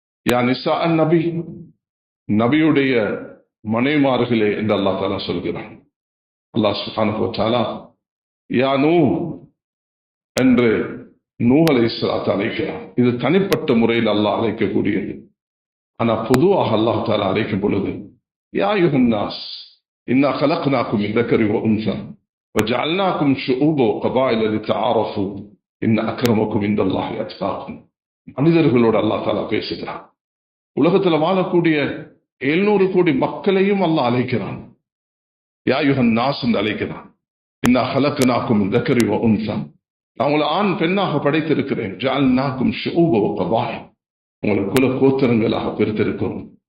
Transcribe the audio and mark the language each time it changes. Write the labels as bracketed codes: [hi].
[ar] யா நிசா அன் நபி, [ta] நபியுடைய மனைமார்களே என்று அல்லாஹ் தஆலா சொல்கிறான். அல்லாஹ் சுப்ஹானஹு வ தஆலா யா நூஹ் என்று நூஹ் அலைஹிஸ்ஸலாத்தை அழைக்கிறான். இது தனிப்பட்ட முறையில் அல்லாஹ் அழைக்கக்கூடியது. ஆனா பொதுவாக அல்லாஹ் தஆலா அழைக்கும் பொழுது [ar] யா அய்யுஹன் நாஸ் இன்னா خلقناكم من ذكر وانثى وجعلناكم شعوبا وقبائل لتعارفوا ان اكرمكم عند الله اتقاكم. [ta] மனிதர்களோடு அல்லாஹ் தஆலா பேசுகிறான். உலகத்துல வாழக்கூடிய 700 கோடி மக்களையும் அல்லாஹ் அழைக்கிறான். [ar] யா அய்யுஹன் நாஸ் [ta] என்று அழைக்கிறான். [ar] இன்னா خلقناكم من ذكر وانثى, [ta] நான் உங்களை ஆண் பெண்ணாக படைத்திருக்கிறேன். [ar] ஜஅல்நாக்கும் ஷுஊப வ கபாயில், [ta] உங்களை குல கோத்திரங்களாக பிரித்திருக்கிறோம்.